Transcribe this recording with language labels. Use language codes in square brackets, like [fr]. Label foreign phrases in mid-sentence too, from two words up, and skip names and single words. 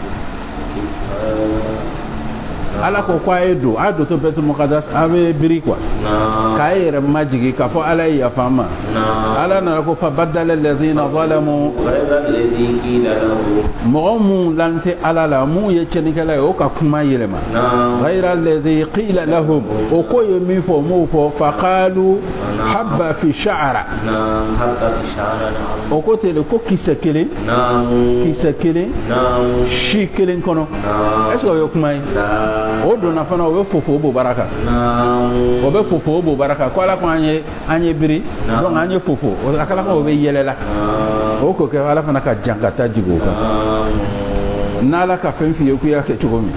[bm] ala ko k'a ye don a dontɔ Baitul Muqaddas a bɛ biri quoi k'a yɛrɛ majigi k'a fɔ ala ye yafa ma ala nana ko [ar] فبدل الذين ظلموا [bm] mɔgɔ mun lan tɛ ala la mun ye cɛnikɛla ye o ka kuma yɛlɛma [ar] غير الذي قيل لهم [bm] o ko ye min fɔ m'o fɔ [ar] فقالوا حبة في شعرة [bm] o ko tele ko kisɛ kelen si kelen kɔnɔ [fr] est-ce que [bm] o ye kuma ye o donna fana o bɛ fofo bo baraka o bɛ fofo bo baraka ko ala ko an ye biri donc an ye fofo o akala ko o bɛ yɛlɛla o ko kɛ ala fana ka jankata jigo kan n'ala ka fɛn f'i ye k'u y'a kɛ cogo min